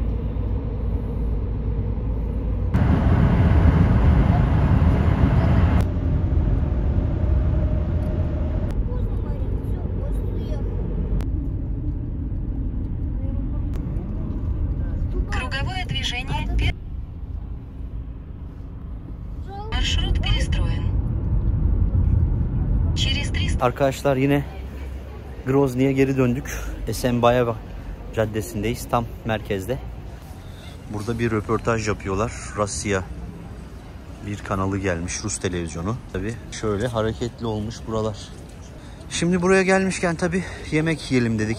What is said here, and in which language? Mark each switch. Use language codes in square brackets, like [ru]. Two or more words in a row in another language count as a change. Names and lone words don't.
[ru] Поздно, Марик, все, поезд уехал. Круговое движение. Маршрут перестроен. Через 300... [tr] Arkadaşlar yine Grozny'ye geri döndük. Esenbayeva Caddesi'ndeyiz. Tam merkezde. Burada bir röportaj yapıyorlar. Rusya bir kanalı gelmiş. Rus televizyonu. Tabii şöyle hareketli olmuş buralar. Şimdi buraya gelmişken tabii yemek yiyelim dedik.